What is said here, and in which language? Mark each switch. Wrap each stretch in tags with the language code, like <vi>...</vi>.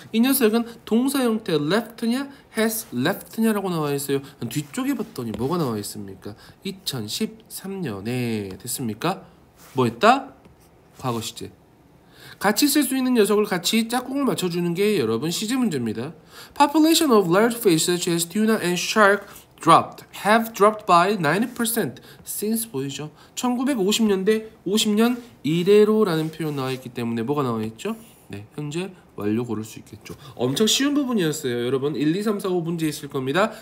<ko>이 녀석은 동사 형태 left냐, has left냐라고 나와 있어요. 뒤쪽에 봤더니 뭐가 나와 있습니까? 2013년에 됐습니까? 뭐 했다? 과거 시제. 같이 쓸 수 있는 녀석을 같이 짝꿍을 맞춰주는 게 여러분 시제 문제입니다.</ko> <en>Population of large fish such as tuna and shark have dropped by 90% since 보이죠?</en> <ko>1950년대 50년 이래로라는 표현 나와 있기 때문에 뭐가 나와 있죠? 네, 현재 완료 고를 수 있겠죠. 엄청 쉬운 부분이었어요. 여러분 1, 2, 3, 4, 5 문제 있을 겁니다.</ko>